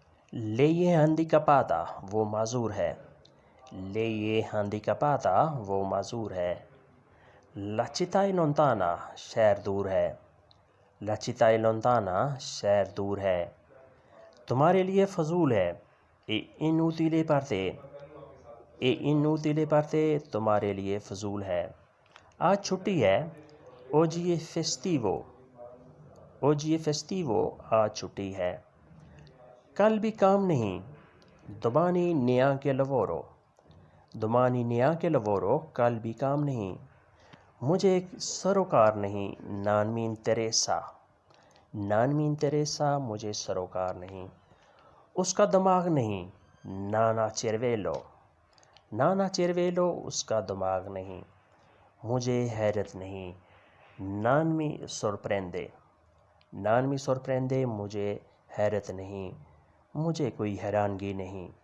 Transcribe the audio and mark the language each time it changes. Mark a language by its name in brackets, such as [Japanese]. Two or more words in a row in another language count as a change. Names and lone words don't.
[Italian] Lei è handicapata, [Urdu] وہ معذور ہے. [Italian] Lei è handicapata, [Urdu] وہ معذور ہے. [Italian] La città è lontana, [Urdu] شہر دور ہے. [Italian] La città è lontana, [Urdu] شہر دور ہے. تمہارے لیے فضول ہے. [Italian] È inutile per te. È inutile per te, [Urdu] تمہارے لیے فضول ہے. آج چھٹی ہے. [Italian] Oggi è festivo. Oggi è festivo, [Urdu] آج چھٹی ہے. کل بھی کام نہیں. [Italian] Domani neanche lavoro. Domani neanche lavoro, [Urdu] کل بھی کام نہیں. مجھے سروکار نہیں. [Italian] Non mi interessa. Non mi interessa, [Urdu] مجھے سروکار نہیں. اس کا دماغ نہیں. [Italian] Non ha cervello. Non ha cervello, [Urdu] اس کا دماغ نہیں. مجھے حیرت نہیں. [Italian] Non mi sorprende. Non mi sorprende, [Urdu] مجھے حیرت نہیں. مجھے کوئی حیرانگی نہیں.